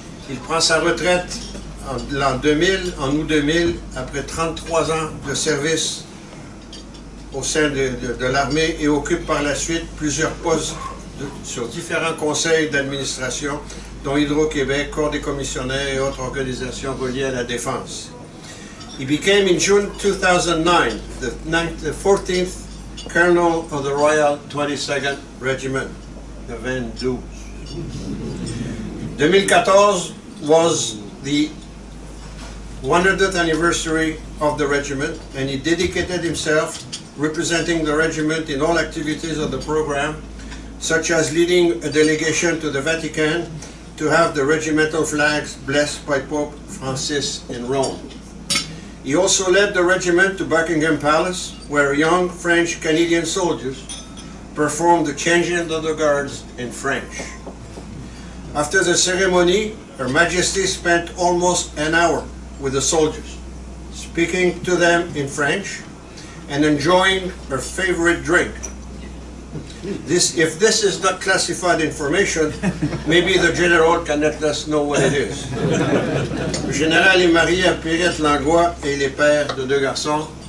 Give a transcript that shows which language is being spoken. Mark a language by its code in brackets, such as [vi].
[fr] Il prend sa retraite en août 2000, après 33 ans de service au sein de l'armée et occupe par la suite plusieurs postes sur différents conseils d'administration, dont Hydro-Québec, Corps des commissionnaires et autres organisations reliées à la défense. [en] He became in June 2009 the 14th Colonel of the Royal 22nd Regiment, the 22. 2014 was the 100th anniversary of the regiment, and he dedicated himself representing the regiment in all activities of the program, such as leading a delegation to the Vatican to have the regimental flags blessed by Pope Francis in Rome. He also led the regiment to Buckingham Palace, where young French-Canadian soldiers performed the changing of the guards in French. After the ceremony, Her Majesty spent almost an hour with the soldiers, speaking to them in French and enjoying her favorite drink. If this is not classified information, maybe the general can let us know what it is. [fr] Le général est marié à Pierrette Langlois et il est père de 2 garçons.